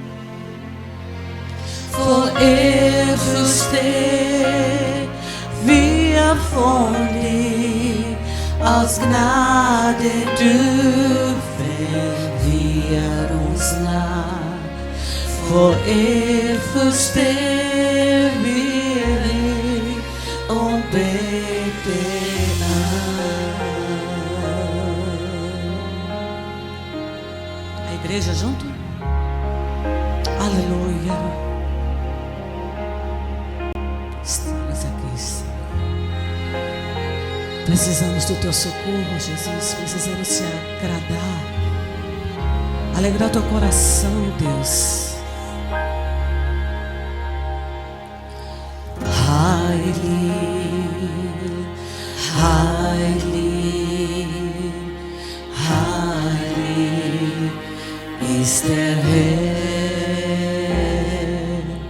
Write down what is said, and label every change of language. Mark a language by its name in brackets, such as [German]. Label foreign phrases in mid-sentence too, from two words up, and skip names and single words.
[German] For ewig stehen wir vor dir, aus Gnade dürfen wir uns nahen. Vor ewig stehen wir hier und beten an. [Portuguese] A igreja junto? Aleluia. Estamos aqui, Senhor. Precisamos do teu socorro, Jesus. Precisamos te agradar. Alegrar teu coração, Deus. [German] Heilig, heilig, heilig ist der Herr.